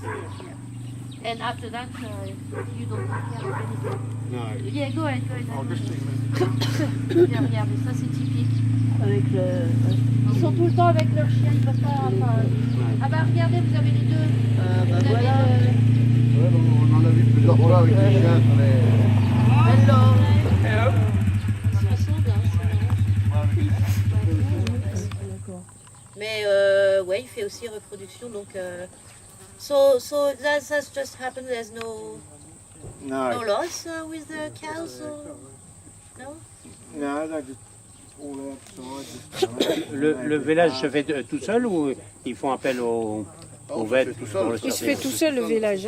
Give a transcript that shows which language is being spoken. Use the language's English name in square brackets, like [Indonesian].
[English] Yeah. And after that, you don't take care of anything. No. Yeah, go ahead. I'll just see. [French] Regardez, ça c'est typique. Ils sont tout le temps avec leur chien, ils peuvent pas... Ah bah regardez, vous avez les deux. Voilà. On en a vu plusieurs fois avec les chiens. [English] Hello. [French] Ils se ressemblent, mais ouais, il fait aussi reproduction, donc... [English] So that's just happened, there's no loss with the cows, or... No? No, they just all outside. [French] Le village se fait tout seul ou ils font appel aux vets? Il se fait tout seul le village.